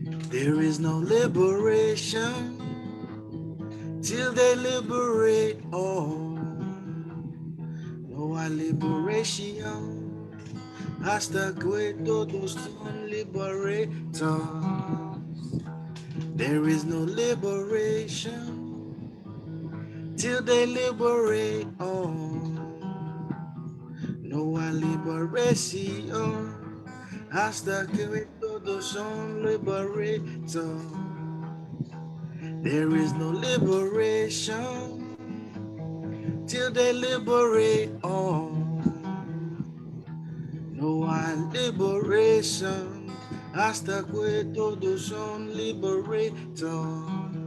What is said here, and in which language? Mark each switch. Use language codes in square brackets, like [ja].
[en] There is no liberation till they liberate all. [es] No hay liberation hasta que todos son liberados. [en] There is no liberation till they liberate all. [es] No hay liberación hasta que todos son liberados. [en] There is no liberation till they liberate all. [es] No hay liberation hasta que todos son liberados.